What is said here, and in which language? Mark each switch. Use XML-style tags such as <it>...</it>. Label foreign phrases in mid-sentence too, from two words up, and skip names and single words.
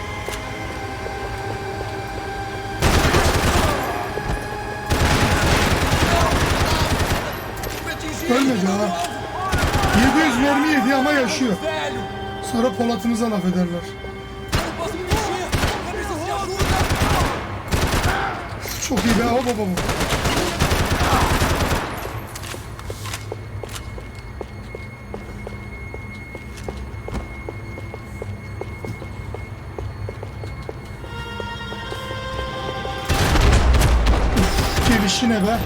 <tr>Ölmedi ha. 700 mermi yedi ama yaşıyor.</tr> <pt>Velho!</pt> <tr>Sonra Polat'ımıza laf ederler.</tr> <pt>Não posso me mexer! Eu preciso de ajuda!</pt> <tr>Çok iyi be, hop hop hop. Uf, gelişine be.</tr>